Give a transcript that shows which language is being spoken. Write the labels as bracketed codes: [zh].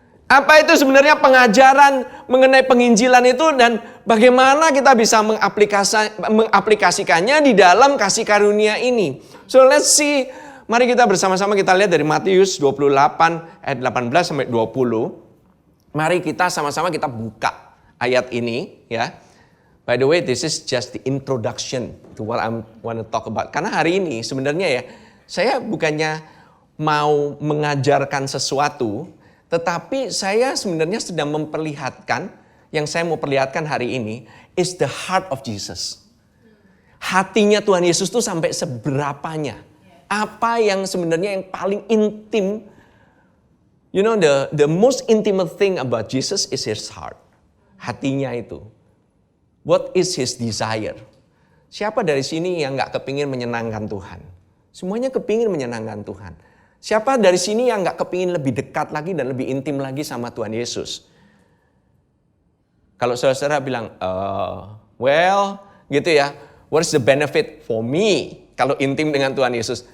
[id] Apa itu sebenarnya pengajaran mengenai penginjilan itu dan bagaimana kita bisa mengaplikasikannya di dalam kasih karunia ini. [en] So let's see. [id] Mari kita bersama-sama kita lihat dari Matius 28 ayat 18 sampai 20. Mari kita sama-sama kita buka ayat ini ya. [en] By the way, this is just the introduction to what I want to talk about. [id] Karena hari ini sebenarnya ya, saya bukannya mau mengajarkan sesuatu, tetapi saya sebenarnya sedang memperlihatkan, yang saya mau perlihatkan hari ini, [en] is the heart of Jesus. [id] Hatinya Tuhan Yesus itu sampai seberapanya. Apa yang sebenarnya yang paling intim. [en] You know, the most intimate thing about Jesus is His heart. [id] Hatinya itu. [en] What is His desire? [id] Siapa dari sini yang gak kepingin menyenangkan Tuhan? Semuanya kepingin menyenangkan Tuhan. Siapa dari sini yang gak kepingin lebih dekat lagi dan lebih intim lagi sama Tuhan Yesus? Kalau saudara bilang, well, gitu ya, [en] what is the benefit for me [id] kalau intim dengan Tuhan Yesus?